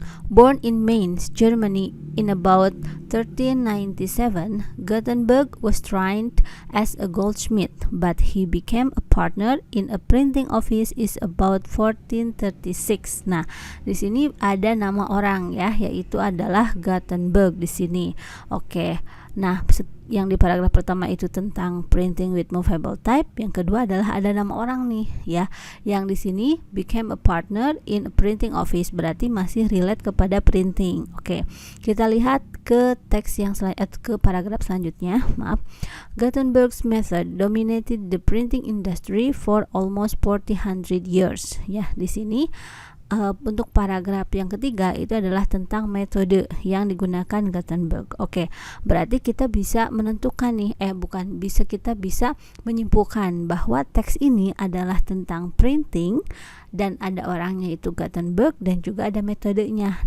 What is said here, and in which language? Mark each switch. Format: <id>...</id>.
<en>Born in Mainz, Germany in about 1397, Gutenberg was trained as a goldsmith, but he became a partner in a printing office is about 1436.</en> <id>Nah, di sini ada nama orang ya, yaitu adalah Gutenberg di sini. Oke. Nah, yang di paragraf pertama itu tentang</id> <en>printing with movable type,</en> <id>yang kedua adalah ada nama orang nih ya. Yang di sini</id> <en>became a partner in a printing office,</en> <id>berarti masih relate kepada printing. Oke. Kita lihat ke teks yang ke paragraf selanjutnya.</id> <en>Gutenberg's method dominated the printing industry for almost 400 years.</en> <id>Ya, di sini untuk paragraf yang ketiga itu adalah tentang metode yang digunakan Gutenberg. Oke, berarti kita bisa menentukan nih, kita bisa menyimpulkan bahwa teks ini adalah tentang printing dan ada orangnya itu Gutenberg dan juga ada metodenya.</id>